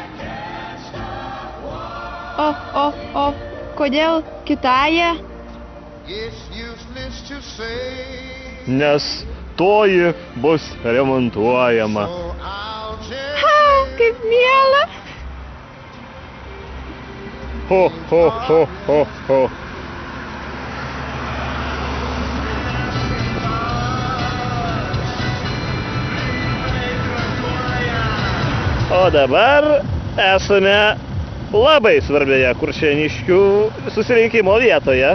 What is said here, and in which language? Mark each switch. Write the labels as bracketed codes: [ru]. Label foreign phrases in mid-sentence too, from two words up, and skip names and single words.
[lt] O, kodėl kitąją? Nes toji bus remontuojama. Ha, kaip miela. Ho, ho, ho, ho, ho. O dabar esame labai svarbioje kuršėniškių susirinkimo vietoje.